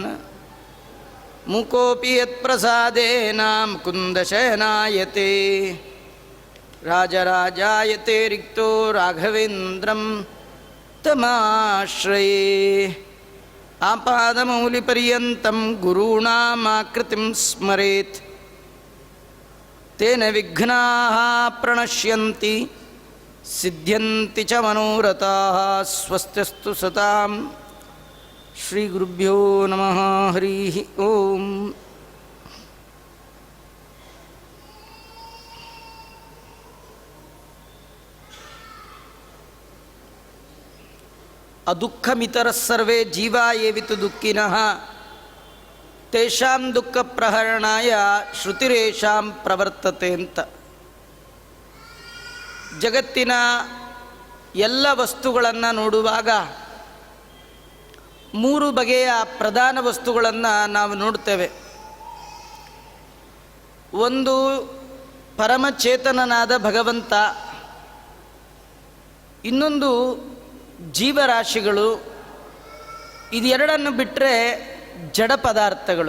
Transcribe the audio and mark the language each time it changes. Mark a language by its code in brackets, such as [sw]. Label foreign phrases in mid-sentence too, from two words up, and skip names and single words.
[sa] ಮುಕೋಪಿ ಯತ್ಪ್ರಸಾದೇನ ಮುಕುಂದಶಯನಾಯತೆ ರಾಜರಾಜಾಯತೆ ರಿಕ್ತೋ ರಾಘವೇಂದ್ರಂ ತಮಾಶ್ರಯೇ. ಆಪಾದಮೌಲಿಪರ್ಯಂತಂ ಗುರುಣಾಮಾಕೃತಿಂ ಸ್ಮರೇತ್ ತೇನ ವಿಘ್ನಾಃ ಪ್ರಣಶ್ಯಂತಿ ಸಿದ್ಧ್ಯಂತಿ ಚ ಮನೋರಥಾಃ. ಸ್ವಸ್ತಿಸ್ತು ಸತಾಂ. ಶ್ರೀ ಗುರುಭ್ಯೋ ನಮಃ. ಹರಿ ಓಂ. ಅದುಃಖಮಿತರಃ ಸರ್ವೇ ಜೀವಾ ಏವಿತು ದುಃಖಿನಃ ತೇಷಾಂ ದುಃಖ ಪ್ರಹರಣಾಯ ಶ್ರುತಿರೇಷಾಂ ಪ್ರವರ್ತತೆ ಅಂತ. [kn] ಜಗತ್ತಿನ ಎಲ್ಲ ವಸ್ತುಗಳನ್ನು ನೋಡುವಾಗ ಮೂರು ಬಗೆಯ ಪ್ರಧಾನ ವಸ್ತುಗಳನ್ನು ನಾವು ನೋಡ್ತೇವೆ. ಒಂದು ಪರಮಚೇತನನಾದ ಭಗವಂತ, ಇನ್ನೊಂದು ಜೀವರಾಶಿಗಳು, ಇದೆರಡನ್ನು ಬಿಟ್ಟರೆ ಜಡ ಪದಾರ್ಥಗಳು.